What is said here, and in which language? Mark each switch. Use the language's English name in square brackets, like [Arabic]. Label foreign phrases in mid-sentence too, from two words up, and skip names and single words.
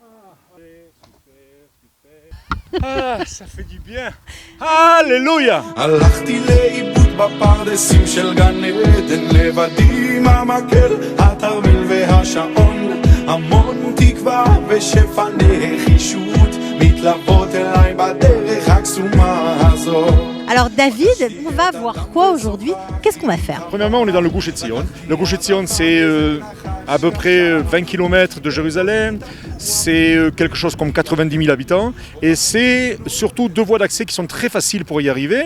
[French] Ah, ça fait du bien. Alléluia. [Hebrew] הלכתי לאיבוד בפרדסים של גן עדן לבדי עם המקל, התרמיל והשעון, המון תקווה ושפע נחישות מתלוות אליי בדרך הקסומה הזאת. [French] Alors David, on va voir quoi aujourd'hui? Qu'est-ce qu'on va faire? Premièrement, on est dans le Gush Etzion. Le Gush Etzion, c'est à peu près 20 km de Jérusalem. C'est quelque chose comme 90 000 habitants. Et c'est surtout deux voies d'accès qui sont très faciles pour y arriver.